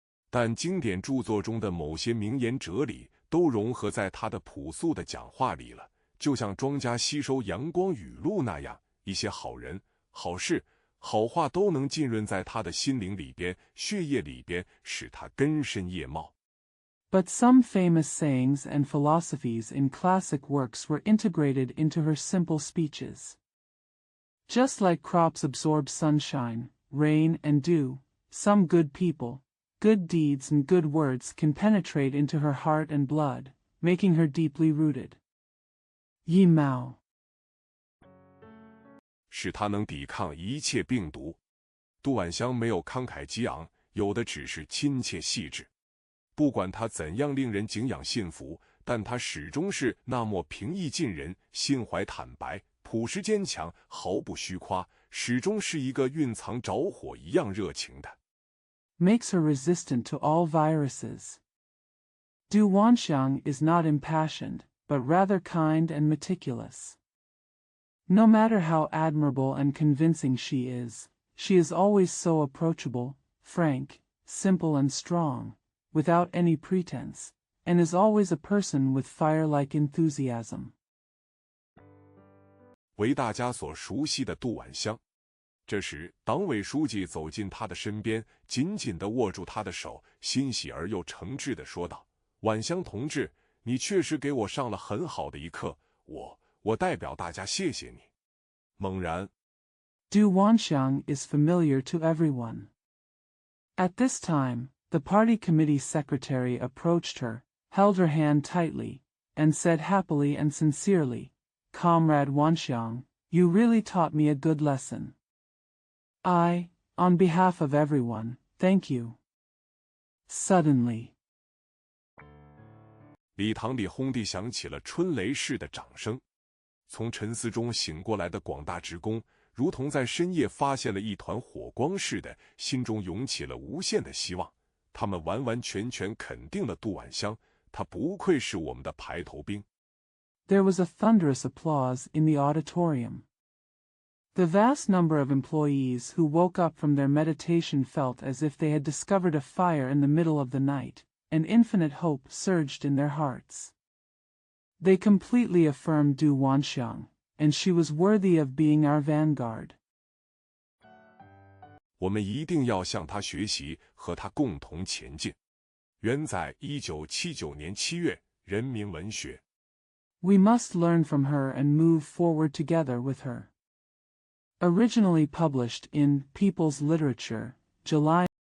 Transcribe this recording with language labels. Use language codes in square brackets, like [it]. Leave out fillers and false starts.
[zh] 但经典著作中的某些名言哲理都融合在他的朴素的讲话里了，就像庄稼吸收阳光雨露那样，一些好人、好事、好话都能浸润在他的心灵里边、血液里边，使他根深叶茂。 [en] But some famous sayings and philosophies in classic works were integrated into her simple speeches. Just like crops absorb sunshine, rain, and dew, some good people, good deeds and good words can penetrate into her heart and blood, making her deeply rooted. Yi Mao. [zh] 使他能抵抗一切病毒。杜婉香没有慷慨激昂，有的只是亲切细致。不管他怎样令人敬仰信服，但他始终是那么平易近人，心怀坦白，朴实坚强，毫不虚夸，始终是一个蕴藏着火一样热情的。 [en] Makes her resistant to all viruses. Du Wanxiang is not impassioned, but rather kind and meticulous. No matter how admirable and convincing she is always so approachable, frank, simple and strong, without any pretense, and is always a person with fire-like enthusiasm. [zh] 为大家所熟悉的杜婉香。这时，党委书记走进他的身边，紧紧地握住他的手，欣喜而又诚挚地说道：“婉香同志，你确实给我上了很好的一课，我代表大家谢谢你。” 猛然 [en] Du Wanxiang is familiar to everyone. At this time, the party committee secretary approached her, held her hand tightly, and said happily and sincerely, "Comrade Wanxiang, you really taught me a good lesson. I, on behalf of everyone, thank you." Suddenly, [zh] 礼堂里轰地响起了春雷似的掌声。从沉思中醒过来的广大职工，如同在深夜发现了一团火光似的，心中涌起了无限的希望。他们完完全全肯定了杜婉香，她不愧是我们的排头兵。 [en] there was a thunderous applause in the auditorium. The vast number of employees who woke up from their meditation felt as if they had discovered a fire in the middle of the night, and infinite hope surged in their hearts. They completely affirmed Du Wanxiang, and she was worthy of being our vanguard. [zh] 我们一定要向她学习，和她共同前进。原载1979年7月，人民文学。 [en] We must learn from her and move forward together with her. Originally published in People's Literature, July